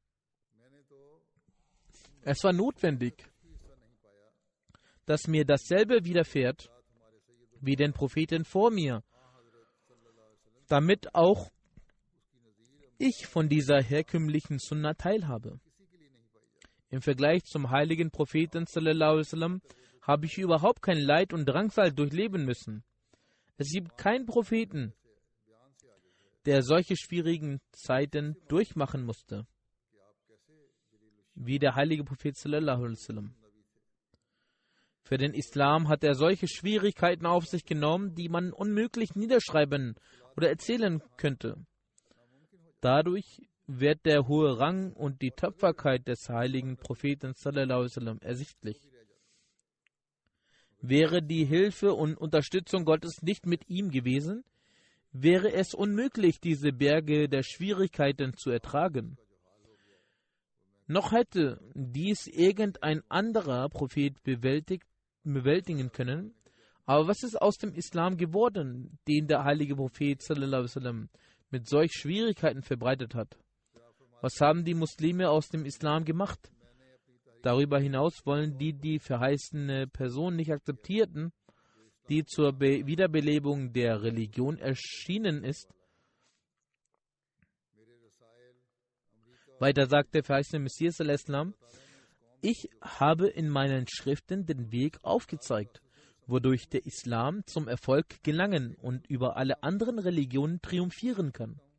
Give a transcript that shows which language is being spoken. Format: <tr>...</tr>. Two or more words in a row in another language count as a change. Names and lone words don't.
<de>Es war notwendig, dass mir dasselbe widerfährt wie den Propheten vor mir, damit auch ich von dieser herkömmlichen Sunna teilhabe. Im Vergleich zum heiligen Propheten</de> <ar>sallallahu alaihi wasallam</ar> <de>habe ich überhaupt kein Leid und Drangsal durchleben müssen. Es gibt keinen Propheten, der solche schwierigen Zeiten durchmachen musste, wie der heilige Prophet</de> <ar>sallallahu alaihi wasallam.</ar> <de>Für den Islam hat er solche Schwierigkeiten auf sich genommen, die man unmöglich niederschreiben oder erzählen könnte. Dadurch wird der hohe Rang und die Tapferkeit des heiligen Propheten</de> <ar>sallallahu alaihi wasallam</ar> <de>ersichtlich. Wäre die Hilfe und Unterstützung Gottes nicht mit ihm gewesen, wäre es unmöglich, diese Berge der Schwierigkeiten zu ertragen. Noch hätte dies irgendein anderer Prophet bewältigen können, aber was ist aus dem Islam geworden, den der heilige Prophet</de> <ar>sallallahu alaihi wasallam</ar> <de>mit solch Schwierigkeiten verbreitet hat? Was haben die Muslime aus dem Islam gemacht? Darüber hinaus wollen die verheißene Person nicht akzeptierten, die zur Wiederbelebung der Religion erschienen ist. Weiter sagt der verheißene Messias al-Islam: Ich habe in meinen Schriften den Weg aufgezeigt, wodurch der Islam zum Erfolg gelangen und über alle anderen Religionen triumphieren kann.</de>